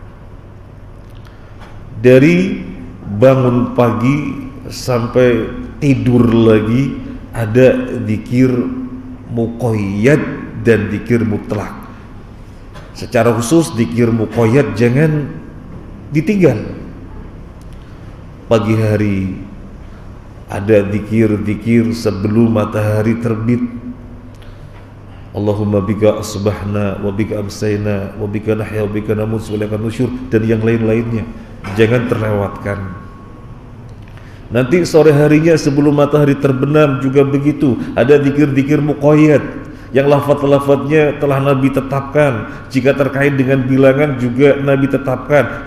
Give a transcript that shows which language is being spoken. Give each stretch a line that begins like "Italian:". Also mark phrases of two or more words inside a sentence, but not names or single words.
Indonesian: Dari bangun pagi sampai tidur lagi ada zikir muqayyad dan zikir mutlak. Secara khusus zikir muqayyad jangan ditinggal. Pagi hari ada zikir-zikir sebelum matahari terbit.
Arabic: اللهم بك أصبحنا وبك أمسينا وبك نحيا وبك نموت وإليك النشور,
Indonesian: dan yang lain-lainnya jangan terlewatkan. Nanti sore harinya sebelum matahari terbenam juga begitu, ada zikir-zikir muqayyad yang lafaz-lafaznya telah Nabi tetapkan. Jika terkait dengan bilangan juga Nabi tetapkan.